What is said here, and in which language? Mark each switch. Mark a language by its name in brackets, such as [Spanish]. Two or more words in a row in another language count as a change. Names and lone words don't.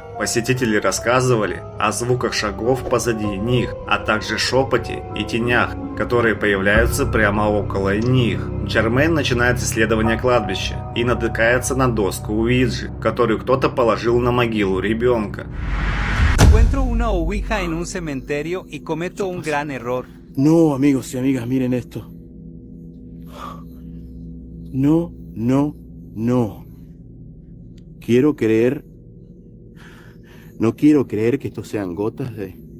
[Russian] Посетители рассказывали о звуках шагов позади них, а также шепоте и тенях, которые появляются прямо около них. Джермейн начинает исследование кладбища и натыкается на доску Уиджи, которую кто-то положил на могилу ребенка. [Spanish] Encuentro una ouija en un cementerio y cometo un gran error. No, amigos y amigas, miren esto. No, no, no. Quiero creer... No quiero creer que esto sean gotas de...